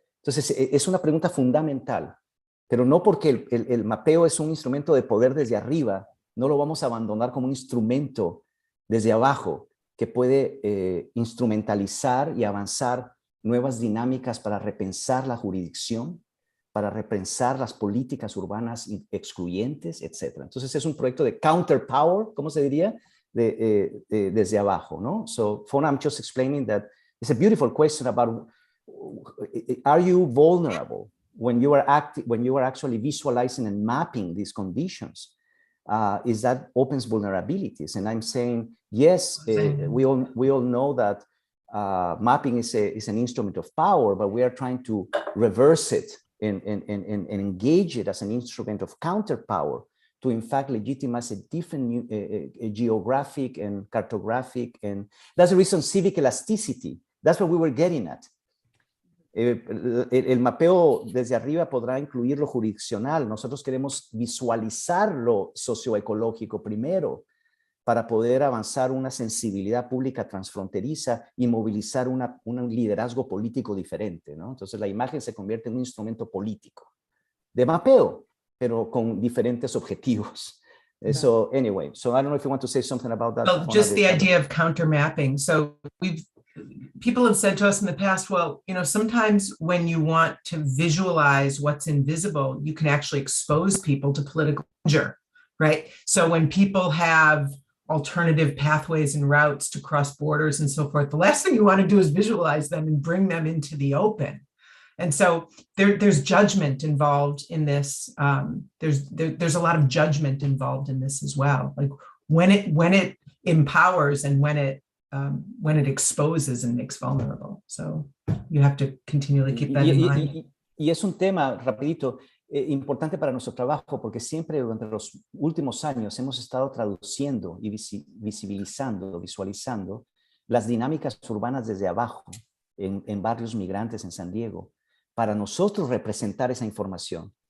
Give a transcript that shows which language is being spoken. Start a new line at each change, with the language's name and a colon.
Spanish: Entonces es una pregunta fundamental. Pero no porque el mapeo es un instrumento de poder desde arriba, no lo vamos a abandonar como un instrumento desde abajo que puede instrumentalizar y avanzar nuevas dinámicas para repensar la jurisdicción, para repensar las políticas urbanas excluyentes, etc. Entonces es un proyecto de counterpower, ¿cómo se diría? Desde abajo, ¿no?
English: So, Fonna, I'm just explaining that it's a beautiful question about, are you vulnerable? When you are actually visualizing and mapping these conditions, is that opens vulnerabilities? And I'm saying, yes, we all know that mapping is an instrument of power, but we are trying to reverse it and engage it as an instrument of counterpower to in fact legitimize a different geographic and cartographic, and that's the reason civic elasticity, that's what we were getting at.
Spanish: El mapeo desde arriba podrá incluir lo jurisdiccional. Nosotros queremos visualizar lo socioecológico primero para poder avanzar una sensibilidad pública transfronteriza y movilizar un liderazgo político diferente, ¿no? Entonces la imagen se convierte en un instrumento político de mapeo, pero con diferentes objetivos.
English: So anyway, so I don't know if you want to say something about that. Well, just the idea of counter mapping. So we've people have said to us in the past, well, sometimes when you want to visualize what's invisible, you can actually expose people to political danger, right? So when people have alternative pathways and routes to cross borders and so forth, the last thing you want to do is visualize them and bring them into the open. And so there's judgment involved in this. There's a lot of judgment involved in this as well. Like when it empowers and when it exposes and makes vulnerable. So you have to continually keep that in mind.
Spanish: Y es un tema, rapidito, importante para nuestro trabajo, porque siempre durante los últimos años hemos estado traduciendo y visibilizando, visualizando las dinámicas urbanas desde abajo en barrios migrantes en San Diego, para nosotros representar esa información.